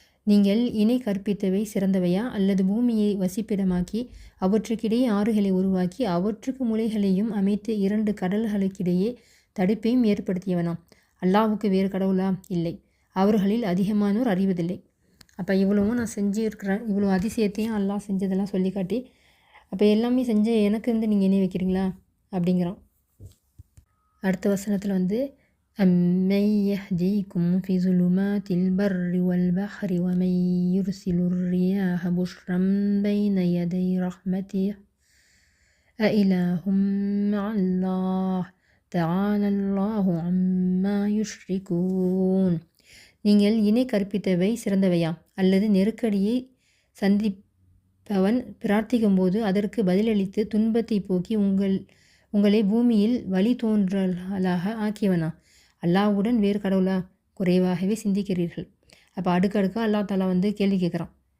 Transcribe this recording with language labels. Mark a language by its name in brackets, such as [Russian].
[Tamil] நீங்கள் இணை கற்பித்தவை சிறந்தவையா, அல்லது பூமியை வசிப்பிடமாக்கி அவற்றுக்கிடையே ஆறுகளை உருவாக்கி அவற்றுக்கு முளைகளையும் அமைத்து 2 கடல்களுக்கிடையே தடுப்பையும் ஏற்படுத்தியவனாம்? அல்லாஹ்வுக்கு வேறு கடவுளா? இல்லை. அவர்களில் அதிகமானோர் அறிவதில்லை. அப்போ இவ்வளவும் நான் செஞ்சுருக்கிறேன், இவ்வளோ அதிசயத்தையும் அல்லாஹ் செஞ்சதெல்லாம் சொல்லி காட்டி, அப்போ எல்லாமே செஞ்ச எனக்கு வந்து நீங்கள் இணை வைக்கிறீங்களா அப்படிங்கிறான். அடுத்த வசனத்தில் வந்து [Arabic] أَمَّنْ يَهْدِيكُمْ فِي ظُلُمَاتِ الْبَرِّ وَالْبَحْرِ وَمَنْ يُرْسِلُ الرِّيَاحَ بُشْرًا بَيْنَ يَدَيْ رَحْمَتِهِ أَإِلَٰهٌ مَّعَ اللَّهِ تَعَالَى اللَّهُ عَمَّا يُشْرِكُونَ. [Tamil] நீங்கள் இணை கற்பித்தவை சிறந்தவையா, அல்லது நெருக்கடியை சந்திப்பவன் பிரார்த்திக்கும்போது அதற்கு பதிலளித்து துன்பத்தை போக்கி உங்களை பூமியில் வழி தோன்றலாக ஆக்கியவனா? அல்லாஹ்வுடன் வேறு கடவுளா? குறைவாகவே சிந்திக்கிறீர்கள். அப்போ அடுக்கடுக்காக அல்லாஹ் தஆலா வந்து கேள்வி கேட்குறான்.